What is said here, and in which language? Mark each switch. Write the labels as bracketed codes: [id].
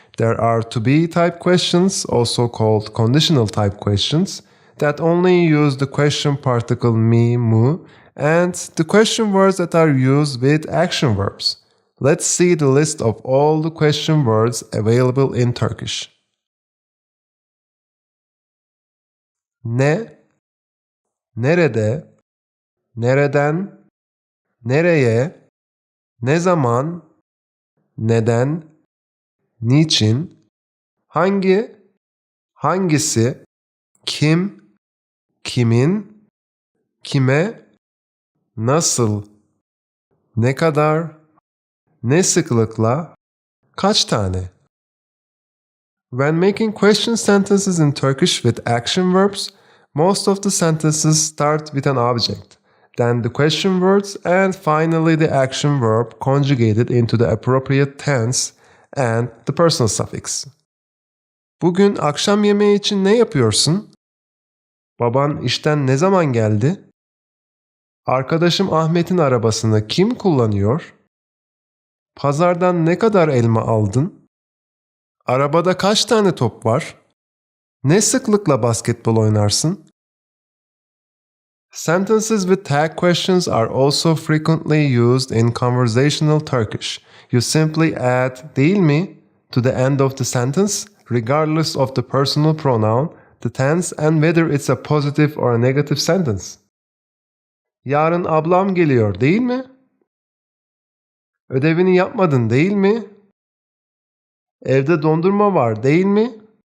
[en] There are to-be type questions, also called conditional type questions, that only use the question particle me, mu, and the question words that are used with action verbs. Let's see the list of all the question words available in Turkish. [tr] Ne, nerede, nereden, nereye, ne zaman, neden, niçin, hangi, hangisi, kim, kimin, kime, nasıl, ne kadar, ne sıklıkla, kaç tane. [en] When making question sentences in Turkish with action verbs, most of the sentences start with an object, then the question words, and finally the action verb conjugated into the appropriate tense and the personal suffix. [tr] Bugün akşam yemeği için ne yapıyorsun? Baban işten ne zaman geldi? Arkadaşım Ahmet'in arabasını kim kullanıyor? Pazardan ne kadar elma aldın? Arabada kaç tane top var? Ne sıklıkla basketbol oynarsın? [en] Sentences with tag questions are also frequently used in conversational Turkish. You simply add değil mi to the end of the sentence, regardless of the personal pronoun, the tense, and whether it's a positive or a negative sentence. [tr] Yarın ablam geliyor değil mi? Ödevini yapmadın değil mi? Evde dondurma var değil mi?